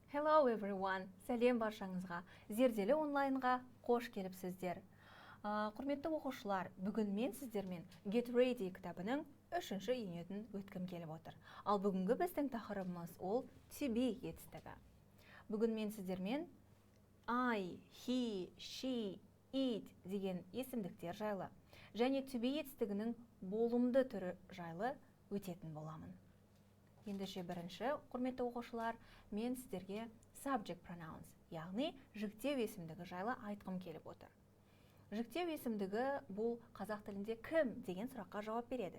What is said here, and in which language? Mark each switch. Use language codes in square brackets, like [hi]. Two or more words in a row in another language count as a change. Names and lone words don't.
[en] Hello everyone, [kk] сәлем баршаңызға. Зерделі онлайнға қош келіпсіздер. Құрметті оқушылар, бүгін мен сіздермен Get Ready кітабының 3-ші енетін өткім келіп отыр. Ал бүгінгі біздің тақырыбымыз ол [en] to be [kk] етістігі. Бүгін мен сіздермен [en] I, he, she, it [kk] деген есімдіктер жайлы және [en] to be [kk] етістігінің болымды түрі жайлы өтетін боламын. Ендеше бірінші, құрметті оқушылар, мен сіздерге [en] subject pronouns, [kk] яғни жіктеу есімдігі жайлы айтқым келіп отыр. Жіктеу есімдігі бұл қазақ тілінде кім деген сұраққа жауап береді.